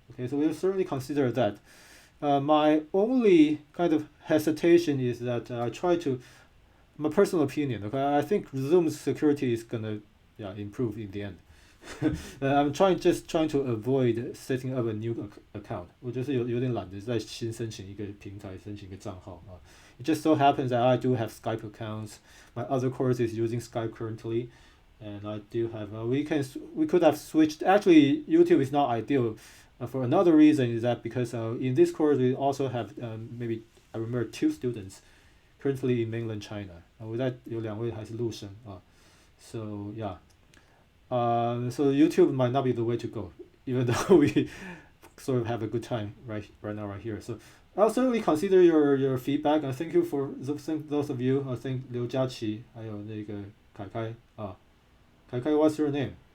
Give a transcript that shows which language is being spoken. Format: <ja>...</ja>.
<en>Okay, so we'll certainly consider that. My only kind of hesitation is that I try to, my personal opinion. Okay, I think Zoom's security is gonna yeah improve in the end. I'm trying to avoid setting up a new account.</en> <zh>我就是有点懒得再新申请一个平台，申请一个账号啊。</zh> <en>It just so happens that I do have Skype accounts. My other course is using Skype currently, and I do have. We could have switched. Actually, YouTube is not ideal. For another reason is that because in this course we also have maybe I remember two students currently in mainland China.</en> <zh>我在有2位还是陆生啊。</zh> <en>So yeah, so YouTube might not be the way to go, even though we sort of have a good time right now right here. So I'll certainly consider your feedback and thank you for those of you. I think 刘佳琪还有那个凯凯啊，凯凯 what's your name?</en>